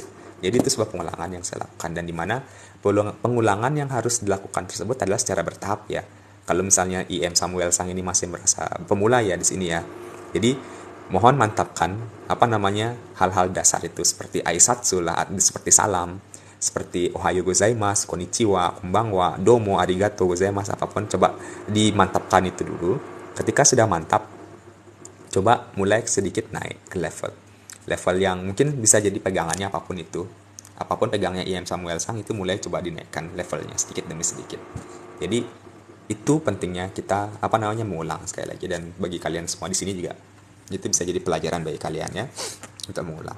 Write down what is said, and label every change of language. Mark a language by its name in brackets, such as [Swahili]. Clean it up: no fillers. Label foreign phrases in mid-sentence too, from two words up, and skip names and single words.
[Indonesian] Jadi itu sebuah pengulangan yang saya lakukan, dan dimana pengulangan yang harus dilakukan tersebut adalah secara bertahap ya. Kalau misalnya IM Samuel Sang ini masih merasa pemula ya di sini ya, jadi mohon mantapkan apa namanya hal-hal dasar itu seperti aisatsu lah, seperti salam, seperti [Japanese] おはようございます、こんにちは、こんばんは、どうも、ありがとうございます, [Indonesian] apapun coba dimantapkan itu dulu. Ketika sudah mantap, coba mulai sedikit naik ke level yang mungkin bisa jadi pegangannya apapun pegangnya IM Samuel Sang, itu mulai coba dinaikkan levelnya sedikit demi sedikit. Jadi itu pentingnya kita apa namanya mengulang sekali lagi, dan bagi kalian semua di sini juga itu bisa jadi pelajaran bagi kalian ya untuk mengulang.